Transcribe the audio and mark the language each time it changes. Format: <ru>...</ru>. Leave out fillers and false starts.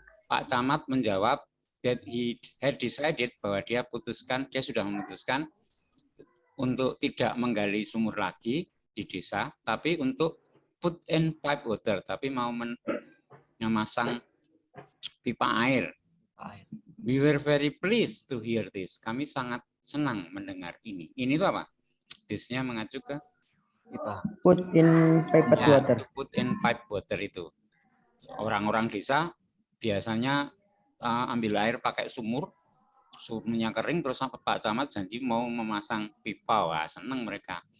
<id>Pak Camat menjawab</id> <en>that he had decided</en> <id>bahwa dia sudah memutuskan untuk tidak menggali sumur lagi di desa, tapi untuk</id> <en>put in pipe water,</en> <id>tapi mau memasang pipa air.</id> <en>We were very pleased to hear this.</en> <id>Kami sangat senang mendengar ini. Ini itu apa? This-nya mengacu ke Pipa.</id> <en>Put in piped water. put in pipe water</en> <id>itu. Orang-orang desa biasanya ambil air pakai sumur, sumurnya kering, terus Pak Camat janji mau memasang pipa. Wah, senang mereka.</id>